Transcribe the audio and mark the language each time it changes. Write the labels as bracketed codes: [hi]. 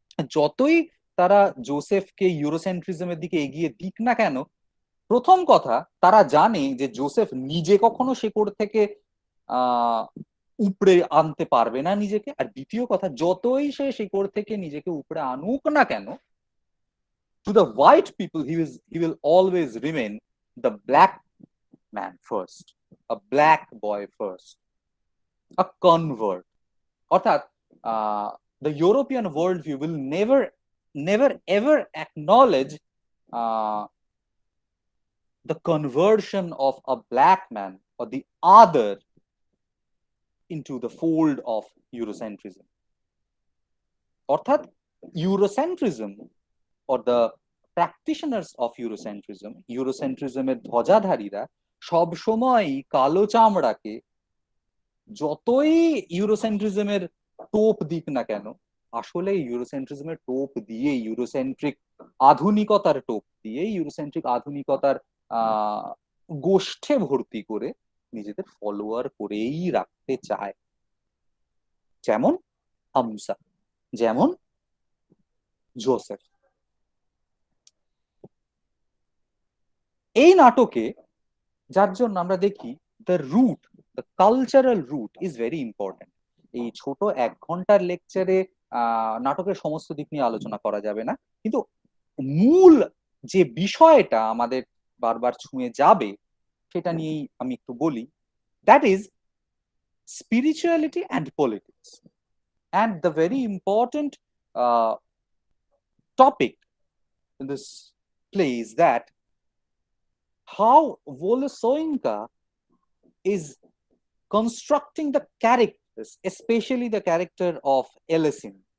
[bn] যতই তারা জোসেফকে ইউরোসেন্ট্রিজমের দিকে এগিয়ে দিক না কেন, প্রথম কথা তারা জানে যে জোসেফ নিজে কখনো শেকড় থেকে আহ উপড়ে আনতে পারবে না নিজেকে। আর দ্বিতীয় কথা, যতই সে শেকড় থেকে নিজেকে উপড়ে আনুক না কেন, [en] To the white people he will always remain the black man first, a black boy first, a convert. অর্থাৎ the European worldview will never ever acknowledge uh, the conversion of a black man or the other into the fold of Eurocentrism. [bn] অর্থাৎ ইউরোসেন্ট্রিজম [en] or the practitioners of [bn] ইউরোসেন্ট্রিজমের ধ্বজাধারীরা সব সময় কালো চামড়াকে, যতই ইউরোসেন্ট্রিজমের টোপ দিক না কেন, আসলে ইউরোসেন্ট্রিজমের টোপ দিয়ে, ইউরোসেন্ট্রিক আধুনিকতার টোপ দিয়ে, ইউরোসেন্ট্রিক আধুনিকতার গোষ্ঠে ভর্তি করে নিজেদের ফলোয়ার করেই রাখতে চায়। যেমন হামসা, যেমন জোসেফ। এই নাটকে যার জন্য আমরা দেখি [en] The root, the cultural root is very important. [bn] এই ছোট 1 ঘন্টার লেকচারে নাটকের সমস্ত দিক নিয়ে আলোচনা করা যাবে না, কিন্তু মূল যে বিষয়টা আমাদের বারবার ছুঁয়ে যাবে সেটা নিয়েই আমি একটু বলি। [en] That is spirituality and politics. And the very important topic in this play is that how Wole Soyinka is constructing the characters, especially the character of Elesin